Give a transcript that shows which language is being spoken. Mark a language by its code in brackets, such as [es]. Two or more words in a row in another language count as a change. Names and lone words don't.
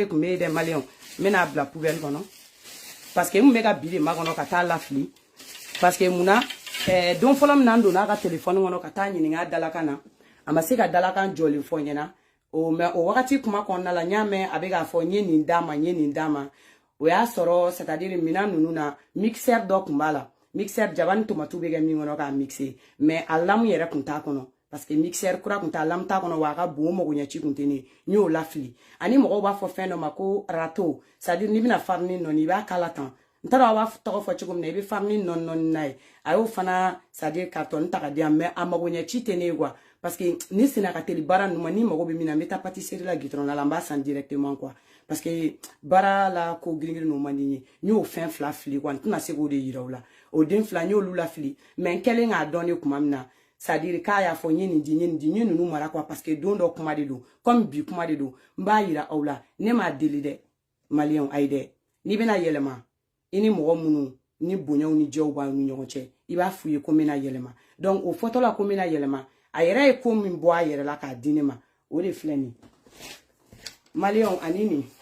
[bm] tun bɛ yen dɛ maliyɛnw n bɛna bila poubelle kɔnɔ [fr] parce que [bm] n kun bɛ ka bi de makɔnɔ ka taa lafili [fr] parce que [bm] munna don fɔlɔ min na n donna a ka téléphone kɔnɔ ka taa ɲininka a dalakan na a ma se ka dalakan jɔlen fɔ n ɲɛna mais o wagati kuma kɔnɔna la n y'a mɛn a bɛ k'a fɔ n ye nin d'a ma n ye nin d'a ma o y'a sɔrɔ [fr] c'est à dire [bm] minɛn ninnu na mixeur dɔ tun b'a la mixeur jaba ni tomate bɛ kɛ min kɔnɔ k'a mixer mais a lamu yɛrɛ tun t'a kɔnɔ [fr] parce que mixeur [bm] kura kun t'a lamu t'a kɔnɔ wa a ka bon o magoɲɛci kun tɛ ne n y'o lafili ani mɔgɔw b'a fɔ fɛn dɔ ma ko râteau [fr] c'est à dire [bm] n'i bɛna farine nɔni i b'a kala tan n t'a dɔn a b'a tɔgɔ fɔ cogo min na i bɛ farine nɔni n'a ye a y'o fana [fr] c'est à dire [bm] carton ta ka di yan mais a magoɲɛci tɛ ne ye quoi parce que ni sina ka teli baara ninnu ma ni mago bɛ min na n bɛ taa pâtisserie la gitron la n b'a san [fr] directement quoi parce que [bm] baara la ko girin ninnu man di n ye n y'o fɛn fila fili quoi n tɛna se k'o de yira u la o den fila n y'olu lafili mais n kɛlen k'a dɔn ne kuma min na [fr] c'est à dire [bm] k'a y'a fɔ n ye nin di n ye nin di n ye ninnu mara quoi [fr] parce que [bm] don dɔ kuma de don comme bi kuma de don n b'a yira aw la ne m'a deli dɛ maliyɛnw ayi dɛ n'i bɛna yɛlɛma ini mɔgɔ minnu ni bonyaw ni jɛw b'a ni ɲɔgɔn cɛ I b'a f'u ye ko n bɛna yɛlɛma donc o fɔtɔ la ko n bɛna yɛlɛma a yɛrɛ ye ko min bɔ a yɛrɛ la k'a di ne ma o de filɛ nin maliyɛnw ani nin